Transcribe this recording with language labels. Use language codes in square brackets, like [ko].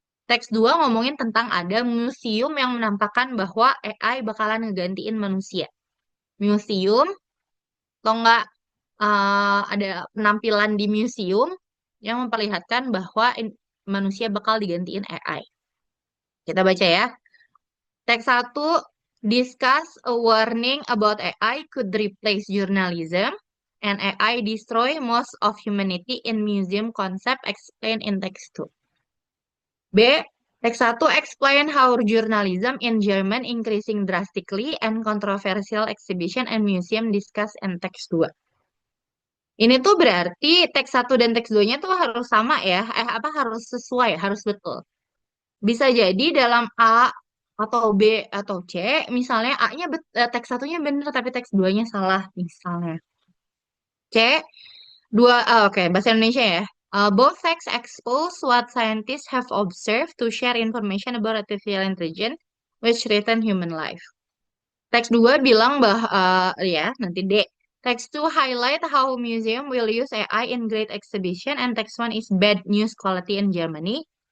[id] Teks 2 ngomongin tentang ada museum yang menampakkan bahwa AI bakalan ngegantiin manusia. Museum, atau enggak ada penampilan di museum yang memperlihatkan bahwa manusia bakal digantiin AI. Kita baca ya. Teks satu, [en] discuss a warning about AI could replace journalism and AI destroy most of humanity in museum concept explained in text 2. B. [id] Teks satu, [en] explain how journalism in German increasing drastically and controversial exhibition and museum discussed in text 2. [id] Ini tuh berarti teks satu dan teks 2-nya tuh harus sama ya. Apa harus sesuai, harus betul. Bisa jadi dalam A atau B atau C, misalnya teks satunya benar tapi teks 2-nya salah misalnya. C, oke, bahasa Indonesia ya. [en] Both texts expose what scientists have observed to share information about artificial intelligence which threaten human life. [id] Teks 2 bilang ya, nanti D. [en] Text 2 highlight how museum will use AI in great exhibition and text 1 is bad news quality in Germany.